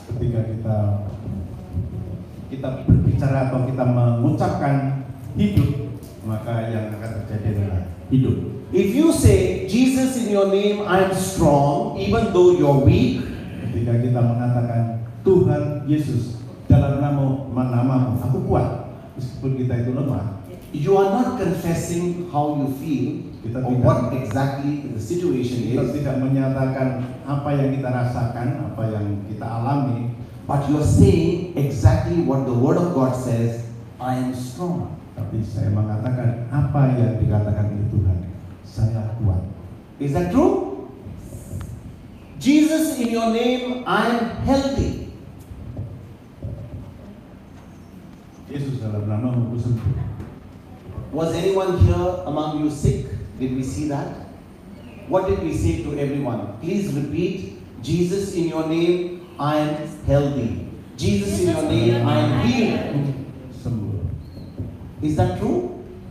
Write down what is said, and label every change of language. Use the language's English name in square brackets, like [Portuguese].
[Indonesian] Ketika kita berbicara atau kita mengucapkan hidup, maka yang akan terjadi adalah hidup. [English] If you say, Jesus, in your name I am strong, even though you're weak, [Indonesian] Ketika kita mengatakan Tuhan Yesus dalam namamu aku kuat, meskipun kita itu lemah, [English] you are not confessing how you feel or what exactly the situation [Indonesian] kita [English] is, [Indonesian] tidak menyatakan apa yang kita rasakan, apa yang kita alami, [English] but you are saying exactly what the Word of God says, I am strong. [Indonesian] tapi saya mengatakan apa yang dikatakan oleh Tuhan, saya kuat. [English] Is that true? Jesus, in your name I am healthy. [Indonesian] Yesus dalam namamu aku sembuh. [English] Was anyone here among you sick? Did we see that? What did we say to everyone? Please repeat, Jesus in your name, I am healthy. Jesus in your name, I am healed. [Indonesian] Sembuh. [English] Is that true?